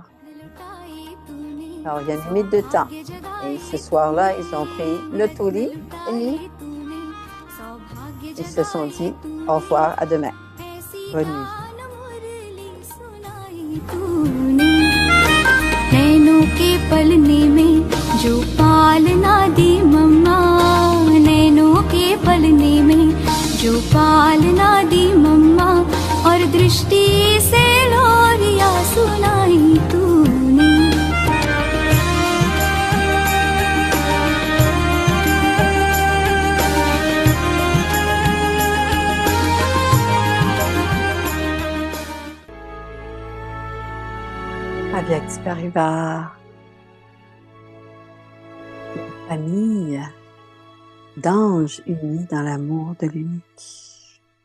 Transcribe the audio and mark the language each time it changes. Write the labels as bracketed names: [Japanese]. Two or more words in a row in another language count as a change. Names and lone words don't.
[French] Alors, il y a une limite de temps. Et ce soir-là, ils ont pris le toli et ils se sont dit au revoir, à demain. Bonne nuit. [Hindi] दृष्टि से लोरिया सुनाई तूने। [French] Avec Parivar, une famille d'anges unis dans l'amour de l'unité.